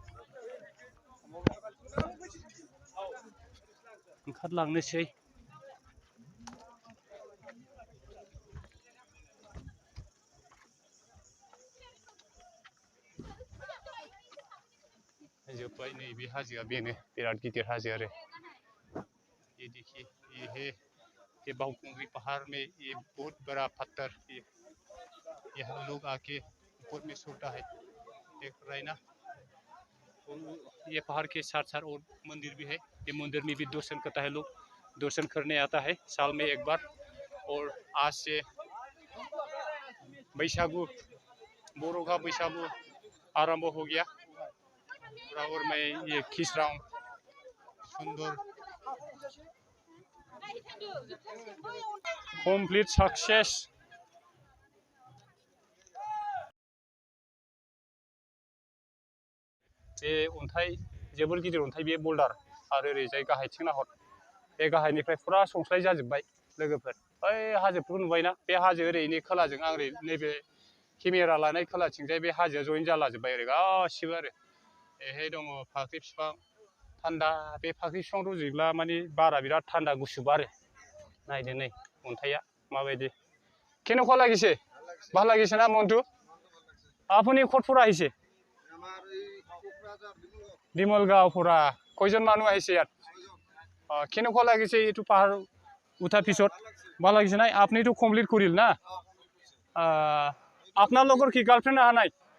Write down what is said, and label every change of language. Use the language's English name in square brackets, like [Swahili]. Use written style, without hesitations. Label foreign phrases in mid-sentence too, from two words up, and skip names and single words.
[Bodo] ओंखारलांनोसै। जोब्बाय नैबे हाजोआ बेनो बिराद गिदिर हाजो आरो [Hindi] ये देखिए ये है ये बाघुंग्री पहाड़ में ये बहुत बड़ा पत्थर। यहाँ लोग आके ऊपर में सोता है देख रहे हैं ना। ये पहाड़ के साथ साथ और मंदिर भी है। ये मंदिर में भी दर्शन करता है लोग। दर्शन करने आता है साल में एक बार। और आज से बैसागु बोरो का बैसागु आरंभ हो गया। और मैं ये खींच रहा हूँ सुंदर [English] complete success. [Bodo] बे अन्थाइ जोबोर गिदिर अन्थाइ बे बल्डार आरो ओरैजाय गाहायथिं नाहर बे गाहायनिफ्राय फुरा संस्लाय जाजोब्बाय लोगोफोर। बै हाजोफोरखौ नुबायना बे हाजो ओरैनि खोलाजों आं ओरै नैबे केमेरा लानाय खोलाथिंजाय बे हाजोआ जइन जालाजोब्बाय ओरै गासिबो आरो एहाय दङ फाख्रि बिफां थान्दा। बे फाख्रि बिफां रज'योब्ला माने बारा बिराद थान्दा गुसु बारो। नायदो नै अन्थाइया माबायदि। [Assamese] কেনেকুৱা লাগিছে? ভাল লাগিছে না মনটো? আপুনি ক'ত পৰা আহিছে? ডিমলগাঁও পৰা। কয়জন মানুহ আহিছে ইয়াত? কেনেকুৱা লাগিছে এইটো পাহাৰ উঠাৰ পিছত? ভাল লাগিছে নাই? আপুনিতো কমপ্লিট কৰিল না? আপোনাৰ লগৰ কি গাৰ্লফ্ৰেণ্ড অহা নাই?